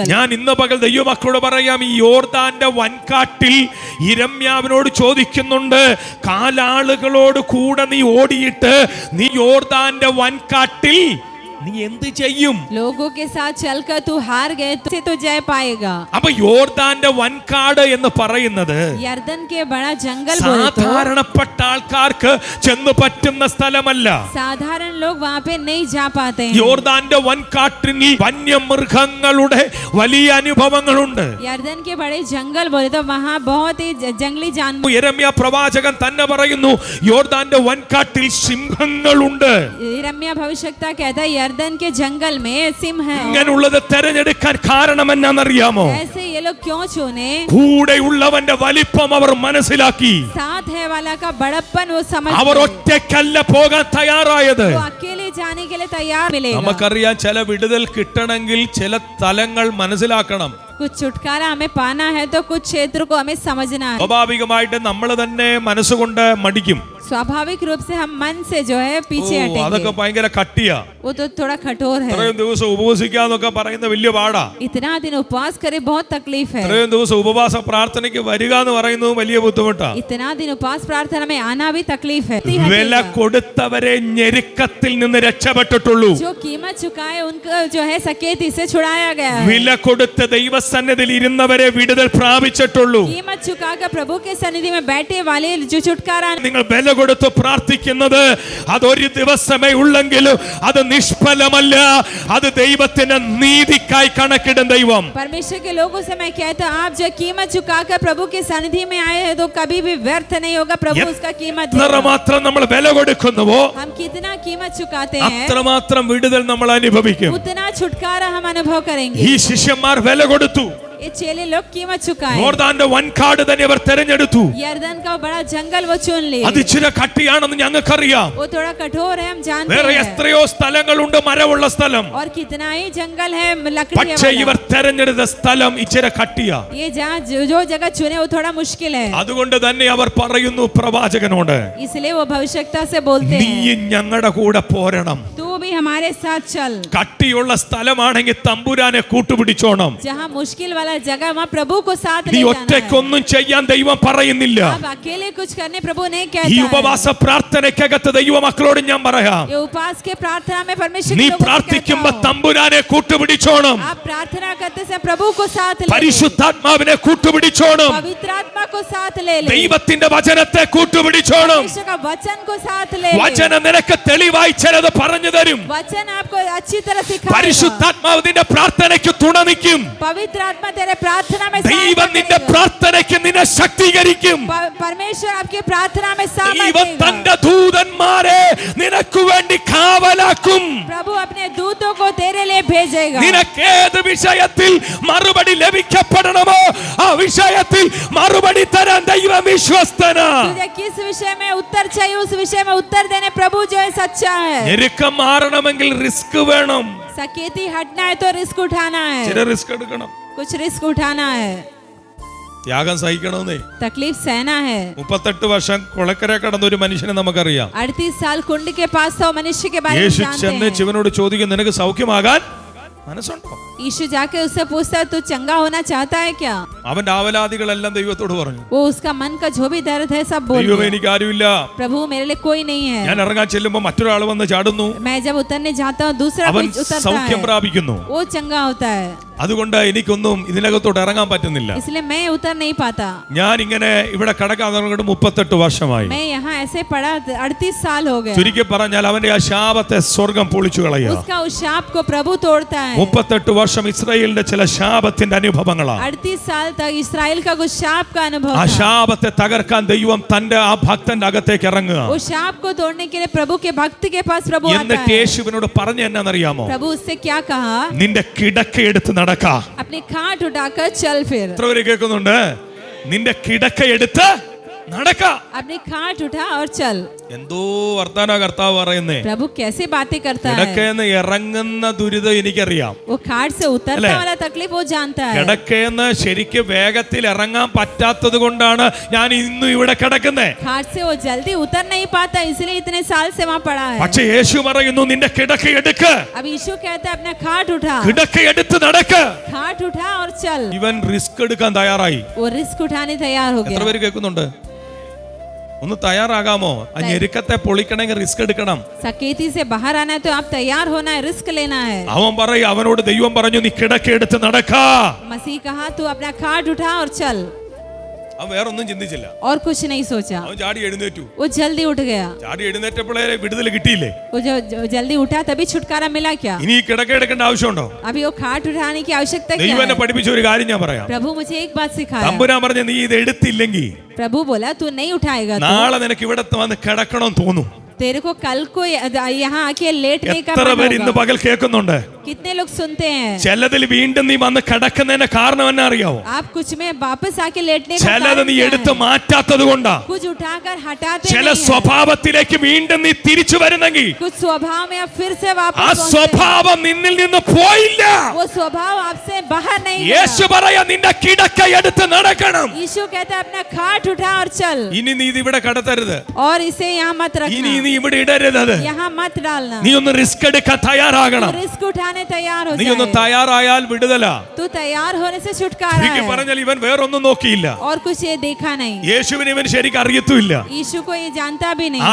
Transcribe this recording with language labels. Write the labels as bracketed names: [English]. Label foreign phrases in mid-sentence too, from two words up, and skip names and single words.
[Malayalam] ഞാൻ ഇന്ന് പകൽ ദൈവമക്കളോട് പറയാം, ഈ യോർദാന്റെ വൻകാട്ടിൽ യിരെമ്യാവിനോട് ചോദിക്കുന്നുണ്ട്, കാലാളുകളോട് കൂടെ നീ ഓടിയിട്ട് നീ യോർദാന്റെ വൻകാട്ടിൽ നീ എന്ത് ചെയ്യും? [Hindi] लोगों के साथ चलकर तू हार गए तो जय पाएगा. [Malayalam] അപ്പൊ യോർദാന്റെ വൻകാട് എന്ന് പറയുന്നത് [Hindi] यर्दन के बड़ा जंगल बोले तो [Malayalam] സാധാരണപ്പെട്ട ആൾക്കാർക്ക് ചെന്ന് പറ്റുന്ന സ്ഥലമല്ല. [Hindi] साधारण लोग वहाँ पे नहीं जा पाते हैं. [Malayalam] യോർദാന്റെ വൻകാട്ടിൽ വന്യമൃഗങ്ങളുടെ വലിയ അനുഭവങ്ങളുണ്ട്. [Hindi] यर्दन के बड़े जंगल बोले तो वहाँ बहुत ही जंगली जानवर. [Malayalam] യെരമ്യാ പ്രവാചകൻ തന്നെ പറയുന്നു, യോർദാന്റെ വൻകാട്ടിൽ സിംഹങ്ങളുണ്ട്. [Hindi] यिर्मयाह भविष्यवक्ता कहता है यर्दन के जंगल में सिंह है. [Malayalam] ഇങ്ങനെയുള്ളത് തെരഞ്ഞെടുക്കാൻ കാരണം എന്നാണെന്നറിയാമോ? [Hindi] ऐसे ये लोग क्यों चुने. [Malayalam] കൂടെയുള്ളവന്റെ വലിപ്പം അവർ മനസ്സിലാക്കി. [Hindi] साथ है वाला का बड़प्पन वो समझ [Malayalam] അവർ [Hindi] गए. [Malayalam] ഒറ്റയ്ക്കല്ല പോകാൻ തയ്യാറായത്. [Hindi] वो अकेले जाने के लिए तैयार मिलेगा. [Malayalam] നമുക്കറിയാം, ചില വിടുതൽ കിട്ടണമെങ്കിൽ ചില തലങ്ങൾ മനസ്സിലാക്കണം. [Hindi] कुछ छुटकारा हमें पाना है तो कुछ क्षेत्र को हमें समझना है. [Malayalam] സ്വാഭാവികമായിട്ട് നമ്മൾ തന്നെ മനസ്സുകൊണ്ട് മടിക്കും. [Hindi] स्वाभाविक रूप से हम मन से जो है पीछे [Malayalam] അതൊക്കെ [Hindi] हटेंगे. [Malayalam] ഭയങ്കര കട്ടിയാ. [Hindi] वो तो थोड़ा कठोर है. [Malayalam] ഇത്രയും ദിവസം ഉപവസിക്കാന്നൊക്കെ പറയുന്ന വലിയ പാടാ. [Hindi] इतना दिन उपवास करे बहुत तकलीफ है. [Malayalam] ഇത്രയും ദിവസം ഉപവാസ പ്രാർത്ഥനയ്ക്ക് വരിക എന്ന് പറയുന്നത് വലിയ ബുദ്ധിമുട്ടാ. [Hindi] इतना दिन उपवास प्रार्थना में आना भी तकलीफ है. [Malayalam] വില കൊടുത്തവരെ ഞെരുക്കത്തിൽ നിന്ന് രക്ഷപ്പെട്ടിട്ടുള്ളൂ. [Hindi] जो कीमत चुकाए उनको जो है सकेती से छुड़ाया गया है. [Malayalam] വില കൊടുത്ത് ദൈവസന്നിധിയിൽ ഇരുന്നവരെ വിടുതൽ പ്രാപിച്ചിട്ടുള്ളൂ. [Hindi] कीमत चुकाकर प्रभु के सन्निधि में बैठे वाले जो छुटकारा. [Malayalam] നിങ്ങൾ വില കൊടുത്ത് പ്രാർത്ഥിക്കുന്നത് അതൊരു ദിവസമേ ഉള്ളെങ്കിലും അത് നിഷ്ഫലമല്ല. അത് ദൈവത്തിന്റെ നീതിക്കായി കണക്കിടും ദൈവം. [Hindi] परमेश्वर के लोगों से मैं कहता हूँ, आप जो कीमत चुकाकर प्रभु के सन्निधि में आए हैं तो कभी भी व्यर्थ नहीं होगा. प्रभु उसका कीमत देगा. [Malayalam] എത്രമാത്രം നമ്മൾ വില കൊടുക്കുന്നുവോ [Hindi] हम कितना कीमत चुकाते हैं [Malayalam] അത്രമാത്രം വിടുതൽ നമ്മൾ അനുഭവിക്കും. [Hindi] उतना छुटकारा हम अनुभव करेंगे. [Malayalam] ഈ ശിഷ്യന്മാർ വില കൊടുത്തു. [Hindi] ये चेले लोग कीमत चुकाए. [Malayalam] യോർദാന്റെ വൻകാട് തന്നെ അവർ തെരഞ്ഞെടുത്തു. [Hindi] यरदन का बड़ा जंगल वो चुन लिए. [Malayalam] അത് ഇച്ചിരി കട്ടിയാണെന്ന് ഞങ്ങൾക്കറിയാം. [Hindi] वो थोड़ा कठोर है, हम जानते [Malayalam] വേറെ [Hindi] हैं. [Malayalam] എത്രയോ സ്ഥലങ്ങളുണ്ട് മരമുള്ള സ്ഥലം. [Hindi] और कितना ही जंगल है लकड़ी [Malayalam] പക്ഷേ ഇവർ തെരഞ്ഞെടുത്ത സ്ഥലം ഇച്ചിരി കട്ടിയാ. [Hindi] ये जहाँ जो जगह चुने वो थोड़ा मुश्किल है. [Malayalam] അതുകൊണ്ട് തന്നെ അവർ പറയുന്നു പ്രവാചകനോട്, [Hindi] इसलिए वो भविष्यता से बोलते [Malayalam] നീ [Hindi] हैं, [Malayalam] ഞങ്ങളുടെ കൂടെ പോരണം. [Hindi] तू भी हमारे साथ चल. [Malayalam] കട്ടിയുള്ള സ്ഥലമാണെങ്കിൽ തമ്പുരാനെ കൂട്ടുപിടിച്ചോണം. [Hindi] जहाँ मुश्किल वाला जगह वहाँ प्रभु को साथ [Malayalam] നീ [Hindi] ले जाना है. [Malayalam] ഒറ്റയ്ക്കൊന്നും ചെയ്യാൻ ദൈവം പറയുന്നില്ല. [Hindi] अब अकेले कुछ करने प्रभु नहीं [Malayalam] ഈ [Hindi] कहता [Malayalam] ഉപവാസ [Hindi] है. [Malayalam] പ്രാർത്ഥനയ്ക്കകത്ത് ദൈവമക്കളോട് ഞാൻ പറയാം, [Hindi] ये उपास के प्रार्थना में परमेश्वर [Malayalam] നീ [Hindi] के लोगों को [Malayalam] പ്രാർത്ഥിക്കുമ്പോ [Hindi] कहता हूँ, [Malayalam] തമ്പുരാനെ കൂട്ടുപിടിച്ചോണം. [Hindi] आप प्रार्थना करते समय प्रभु को साथ ले. [Malayalam] പരിശുദ്ധാത്മാവിനെ കൂട്ടുപിടിച്ചോണം. [Hindi] पवित्र आत्मा को साथ ले. [Malayalam] ദൈവത്തിന്റെ വചനത്തെ കൂട്ടുപിടിച്ചോണം. [Hindi] परमेश्वर का वचन को साथ ले. [Malayalam] വചനം നിനക്ക് തെളിവായി ചിലത് പറഞ്ഞു തരും. [Hindi] वचन आपको अच्छी तरह सिखाएगा. [Malayalam] പരിശുദ്ധാത്മാവ് നിന്റെ പ്രാർത്ഥനയ്ക്ക് തുണ നിൽക്കും. [Hindi] पवित्र आत्मा तेरे प्रार्थना में [Malayalam] ദൈവം നിന്റെ [Hindi] साथ देगा. [Malayalam] പ്രാർത്ഥനയ്ക്ക് നിന്നെ ശക്തീകരിക്കും. [Hindi] परमेश्वर आपकी प्रार्थना में साथ [Malayalam] ദൈവം [Hindi] देगा. [Malayalam] തന്റെ ദൂതന്മാരെ നിനക്ക് വേണ്ടി കാവലാക്കും. [Hindi] प्रभु अपने दूतों को तेरे लिए भेजेगा. [Malayalam] നിനക്ക് ഏത് വിഷയത്തിൽ മറുപടി ലഭിക്കപ്പെടണമോ ആ വിഷയത്തിൽ മറുപടി തരാൻ ദൈവം വിശ്വസ്തനാ. [Hindi] तुझे किस विषय में उत्तर चाहिए उस विषय में उत्तर देने प्रभु जो है सच्चा है. [Malayalam] ഞെരുക്കം മാറണമെങ്കിൽ റിസ്ക് വേണം. [Hindi] सकेती हटना है तो रिस्क उठाना [Malayalam] ചില [Hindi] है. [Malayalam] റിസ്ക് എടുക്കണം. [Hindi] कुछ रिस्क उठाना है. [Malayalam] ത്യാഗം സഹിക്കണമെന്നേ. [Hindi] तकलीफ सहना है. [Malayalam] 38 വർഷം കൊളക്കര കടന്ന ഒരു മനുഷ്യനെ നമുക്കറിയാം. [Hindi] 38 साल कुंड के पास था मनुष्य के बारे में [Malayalam] യേശു [Hindi] जानते [Malayalam] ചെന്ന് [Hindi] हैं. [Malayalam] ശിവനോട് ചോദിക്കും, നിനക്ക് സൗഖ്യമാകാൻ മനസ്സുണ്ടോ? [Hindi] यीशु जाके उससे पूछता तू चंगा होना चाहता है क्या. [Malayalam] അവന്റെ ആവലാദികളെല്ലാം ദൈവത്തോട് പറഞ്ഞു. [Hindi] वो उसका मन का जो भी दर्द है सब बोल [Malayalam] ദൈവമേ [Hindi] दिया. [Malayalam] എനിക്ക് ആരുമില്ല. [Hindi] प्रभु मेरे लिए कोई नहीं है. [Malayalam] ഞാൻ ഇറങ്ങാൻ ചെല്ലുമ്പോ മറ്റൊരാൾ വന്ന് ചാടുന്നു. [Hindi] मैं जब उतरने जाता हूँ दूसरा [Malayalam] അവൻ [Hindi] कोई उतरता [Malayalam] സൗഖ്യം [Hindi] है. [Malayalam] പ്രാപിക്കുന്നു. [Hindi] वो चंगा होता है. [Malayalam] അതുകൊണ്ട് എനിക്കൊന്നും ഇതിനകത്തോട്ട് ഇറങ്ങാൻ പറ്റുന്നില്ല. [Hindi] इसलिए मैं उतर नहीं पाता. [Malayalam] ഞാൻ ഇങ്ങനെ ഇവിടെ കടക്കാൻ തുടങ്ങിയിട്ട് 38 വർഷമായി. [Hindi] मैं यहाँ ऐसे पड़ा 38 साल हो गए. [Malayalam] ചുരുക്കി പറഞ്ഞാൽ അവന്റെ ആ ശാപത്തെ സ്വർഗം പൊളിച്ചു കളയുക. [Hindi] उसका उस शाप को प्रभु तोड़ता है. [Malayalam] 38 വർഷം ഇസ്രായേലിന്റെ ചില ശാപത്തിന്റെ അനുഭവങ്ങളാണ്. [Hindi] 38 साल तक इस्राएल का कुछ शाप का अनुभव [Malayalam] ആ [Hindi] था. [Malayalam] ശാപത്തെ തകർക്കാൻ ദൈവം തന്റെ ആ ഭക്തന്റെ അകത്തേക്ക് ഇറങ്ങുക. [Hindi] वो शाप को तोड़ने के लिए प्रभु के भक्त के पास प्रभु आता [Malayalam] എന്നിട്ട് [Hindi] है. [Malayalam] യേശുവിനോട് പറഞ്ഞു എന്നാന്നറിയാമോ? [Hindi] प्रभु उससे क्या कहा, [Malayalam] നിന്റെ കിടക്ക എടുത്ത് നടക്ക. [Hindi] अपनी खाट उठाकर चल फिर. [Malayalam] എത്ര പേര് കേൾക്കുന്നുണ്ട്? നിന്റെ കിടക്ക എടുത്ത് നടക്ക. [Hindi] अपनी खाट उठा और चल. [Malayalam] എന്തോ വർത്താന കർത്താവ് പറയുന്നേ. [Hindi] प्रभु कैसे बातें करता है. [Malayalam] കിടക്കയെന്ന് ഇറങ്ങുന്ന ദുരിതം എനിക്കറിയാം. [Hindi] वो खाट से उतरने वाला तकलीफ वो जानता है. [Malayalam] കിടക്കയെന്ന് ശരിക്ക് വേഗത്തിൽ ഇറങ്ങാൻ പറ്റാത്തത് കൊണ്ടാണ് ഞാൻ ഇന്നും ഇവിടെ കിടക്കുന്നേ. [Hindi] खाट से वो जल्दी उतर नहीं पाता इसलिए इतने साल से वहाँ पड़ा है. [Malayalam] പക്ഷെ യേശു പറയുന്നു നിന്റെ കിടക്ക എടുക്ക. [Hindi] अब यीशु कहता है अपना खाट उठा. [Malayalam] കിടക്ക എടുത്ത് നടക്ക. [Hindi] खाट उठा और चल. [Malayalam] ഇവൻ റിസ്ക് എടുക്കാൻ തയ്യാറായി. [Hindi] वो रिस्क उठाने तैयार हो [Malayalam] എത്ര [Hindi] गया. [Malayalam] പേര് കേൾക്കുന്നുണ്ട്? ഒന്ന് തയ്യാറാകാമോ? ആ ഞെരുക്കത്തെ പൊളിക്കണമെങ്കിൽ റിസ്ക് എടുക്കണം. [Hindi] सकेती से बाहर आना है तो आप तैयार होना है, रिस्क लेना है. [Malayalam] അവൻ പറയും, അവനോട് ദൈവം പറഞ്ഞു നീ കിടക്ക എടുത്ത് നടക്ക. [Hindi] मसीह कहा तू अपना खाट उठा और चल. [Malayalam] അവൻ വേറൊന്നും ചിന്തിച്ചില്ല. [Hindi] और कुछ नहीं सोचा. [Malayalam] അവൻ ചാടി എഴുന്നേറ്റു. [Hindi] वो जल्दी उठ गया. [Malayalam] ചാടി എഴുന്നേറ്റപ്പോഴേ വിടുതൽ കിട്ടിയില്ലേ? [Hindi] वो जो जल्दी उठा तभी छुटकारा मिला क्या. [Malayalam] ഇനി ഈ കിടക്ക എടുക്കേണ്ട ആവശ്യമുണ്ടോ? [Hindi] अभी वो खाट उठाने की आवश्यकता क्या [Malayalam] ദൈവം എന്നെ [Hindi] है. [Malayalam] പഠിപ്പിച്ച ഒരു കാര്യം ഞാൻ പറയാം. [Hindi] प्रभु मुझे एक बात सिखाया. [Malayalam] തമ്പുരാൻ പറഞ്ഞ നീ ഇത് എടുത്തില്ലെങ്കിൽ [Hindi] प्रभु बोला तू नहीं उठाएगा तो [Malayalam] നാളെ നിനക്ക് ഇവിടെ വന്ന് കിടക്കണം തോന്നും. [Hindi] तेरे को कल को यहाँ आके लेटने का [Malayalam] എത്ര [Hindi] मन [Malayalam] പേര് ഇന്ന് [Hindi] होगा. [Malayalam] പകൽ കേൾക്കുന്നുണ്ട്? [Hindi] कितने लोग सुनते हैं. [Malayalam] ചിലതിൽ വീണ്ടും നീ വന്ന് കിടക്കുന്നതിന്റെ കാരണം എന്നെ അറിയാവോ? [Hindi] आप कुछ में वापस आके लेटने का [Malayalam] ചിലത് [Hindi] कारण [Malayalam] നീ [Hindi] क्या [Malayalam] എടുത്ത് [Hindi] है? [Malayalam] മാറ്റാത്തത് കൊണ്ടാ. [Hindi] कुछ उठाकर हटाते [Malayalam] ചില [Hindi] नहीं हैं. [Malayalam] സ്വഭാവത്തിലേക്ക് വീണ്ടും നീ തിരിച്ചു വരുന്നെങ്കിൽ [Hindi] कुछ स्वभाव में आप फिर से [Malayalam] ആ [Hindi] वापस पहुंचते हैं. [Malayalam] സ്വഭാവം നിന്നിൽ നിന്ന് പോയില്ല. [Hindi] वो स्वभाव आपसे बाहर नहीं [Malayalam] യേശു [Hindi] गया. [Malayalam] പറയാ നിന്റെ കിടക്ക എടുത്ത് നടക്കണം. [Hindi] यीशु कहता है अपना खाट उठा और चल. [Malayalam] ഇനി നീ ഇത് ഇവിടെ കടത്തരുത്. [Hindi] और इसे यहाँ मत [Malayalam] ഇനി [Hindi] रखना. [Malayalam] നീ ഇവിടെ ഇടരുത്. [Hindi] यहाँ मत डालना. [Malayalam] നീ ഒന്ന് റിസ്ക് എടുക്കാൻ തയ്യാറാകണം. [Hindi] रिस्क उठाने होने तैयार हो [Malayalam] നീ ഒന്ന് [Hindi] जाए। [Malayalam] തയ്യാറായാൽ വിടുതല. [Hindi] तू तैयार होने से छुटकारा [Malayalam] ശരിക്കും [Hindi] है [Malayalam] പറഞ്ഞാൽ ഇവൻ വേറൊന്നും നോക്കിയില്ല. [Hindi] और कुछ ये देखा नहीं। [Malayalam] യേശുവിനെ ഇവൻ ശരിക്കും അറിയത്തുമില്ല. [Hindi] यीशु को ये जानता भी नहीं।